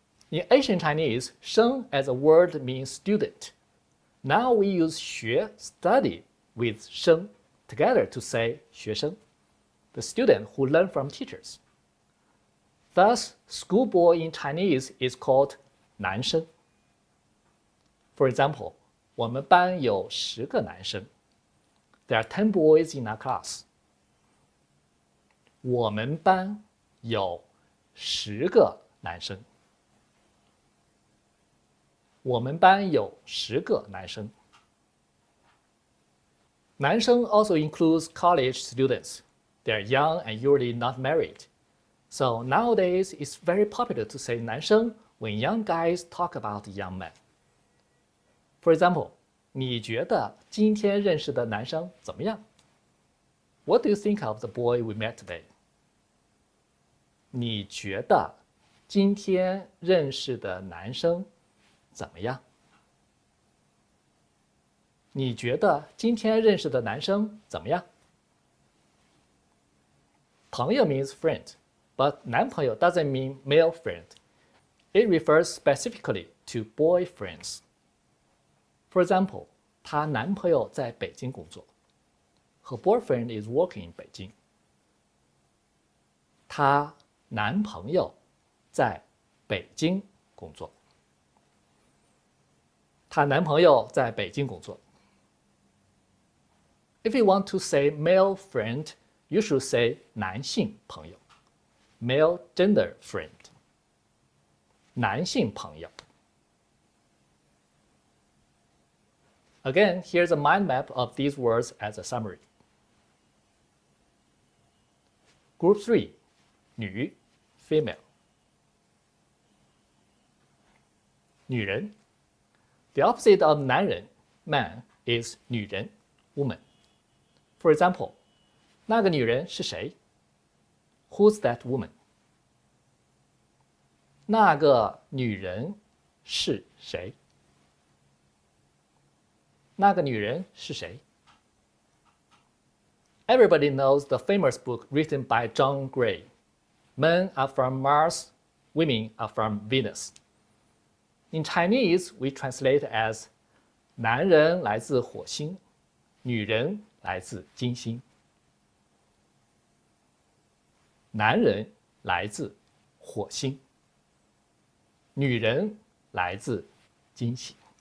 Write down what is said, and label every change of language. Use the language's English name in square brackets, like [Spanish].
[English] In ancient Chinese, 生 as a word means student. Now we use 学 study with 生 together to say 学生, the student who learn from teachers. Thus, schoolboy in Chinese is called 男生. For example, [Chinese] 我们班有10个男生. [English] There are 10 boys in our class. [Chinese] 我们班有10个男生。我们班有10个男生。 [English] 男生 also includes college students. They are young and usually not married. So nowadays, it's very popular to say 男生 when young guys talk about young men. For example, [Chinese] 你觉得今天认识的男生怎么样？ [English] What do you think of the boy we met today? [Chinese] 你觉得今天认识的男生怎么样？你觉得今天认识的男生怎么样？ [English] 朋友 means friend, but 男朋友 doesn't mean male friend. It refers specifically to boyfriends. For example, [Chinese] 她男朋友在北京工作。 [English] Her boyfriend is working in Beijing. [Chinese] 她男朋友在北京工作。她男朋友在北京工作。 [English] If you want to say male friend, you should say 男性朋友 male gender friend 男性朋友 Again, here's a mind map of these words as a summary. Group 3, 女 female 女人 The opposite of 男人 man is 女人 woman. For example, [Chinese] 那个女人是谁？ [English] Who's that woman? [Chinese] 那个女人是谁？那个女人是谁？ [English] Everybody knows the famous book written by John Gray. Men are from Mars, women are from Venus. In Chinese, we translate as [Chinese] 男人来自火星，女人来自金星。男人来自火星，女人来自金星。